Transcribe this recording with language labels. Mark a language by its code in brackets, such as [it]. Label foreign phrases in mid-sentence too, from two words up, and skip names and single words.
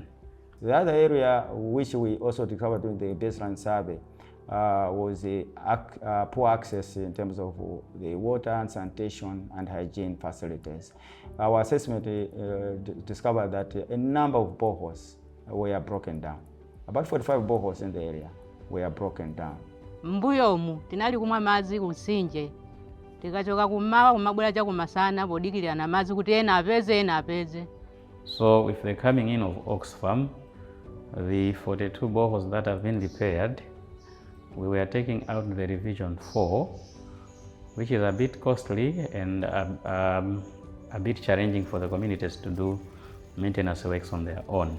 [en] The other area which we also discovered during the baseline survey was the poor access in terms of the water and sanitation and hygiene facilities. Our assessment discovered that a number of boreholes were broken down. About 45 boreholes in the area were broken down. [ny] Mbuyomu tinali kumwa madzi kusinje. Tikachoka kumawa kumabwera cha kumasana podikilira na madzi kuti ena apeze. [en] So with the coming in of Oxfam, the 42 boreholes that have been repaired, we were taking out the revision 4, which is a bit costly and a bit challenging for the communities to do maintenance works on their own.